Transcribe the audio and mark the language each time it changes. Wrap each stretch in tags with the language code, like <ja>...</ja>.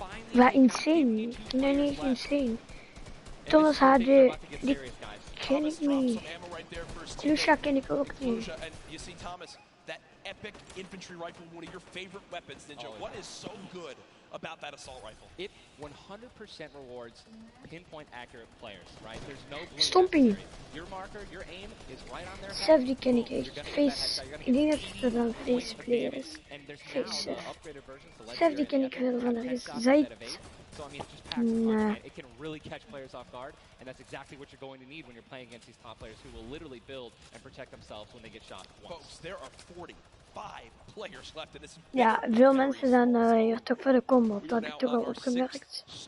<nl>Waar insane? Nee, niet insane. Thomas HD, die ken ik niet. Lucia ken ik ook niet.</nl> <en>That epic infantry rifle, one of your favorite weapons, Ninja. What is so good about that assault rifle? It 100% rewards pinpoint accurate players, right? There's no blue. Stomping. Your marker, your aim is right on their</en> <nl>Sef, die ken ik echt. Face. Ik denk dat het dan face player is. Face Sef. Sef, die ken ik wel van ergens. Zij.</nl> <en>So I mean, just packs the punch, it can really catch players off guard, and that's exactly what you're going to need when you're playing against these top players who will literally build and protect themselves when they get shot once. Folks, there are 45 players left in this.</en> <nl>Ja, veel mensen zijn hier toch voor de combo. Dat heb ik toch al opgemerkt.</nl>